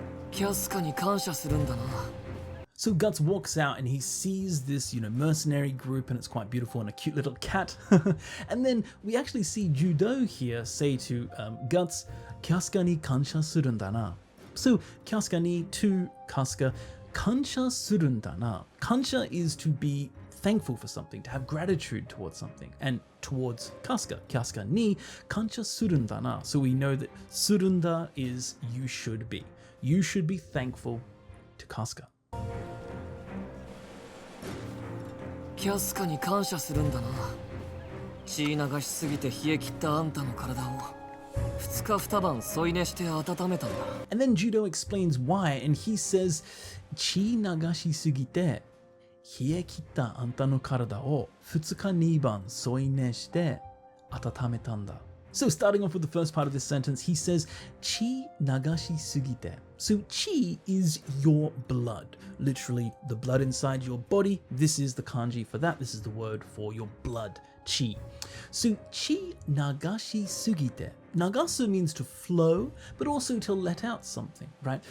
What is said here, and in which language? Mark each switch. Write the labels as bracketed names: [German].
[Japanese] キャスカに感謝するんだな。 [English] So Guts walks out and he sees this, mercenary group, and it's quite beautiful and a cute little cat. And then we actually see Judo here say to Guts, Kasuka ni kansha surun da na. So Kasuka ni to Kasuka, kansha surun da na. Kansha is to be thankful for something, to have gratitude towards something, and towards Kasuka ni kansha surun da na. So we know that surunda is you should be. You should be thankful to Kasuka. [Japanese] キャスカに感謝するんだな。血流しすぎて冷え切ったあんたの体を2日2晩添い寝して温めたんだ。 [English] And then Judo explains why, and he says, 血流しすぎて冷え切ったあんたの体を2日2晩添い寝して温めたんだ。 So starting off with the first part of this sentence, he says, 血流しすぎて. So chi is your blood, literally the blood inside your body. This is the kanji for that. This is the word for your blood, chi. So chi nagashi sugite. Nagasu means to flow, but also to let out something, right?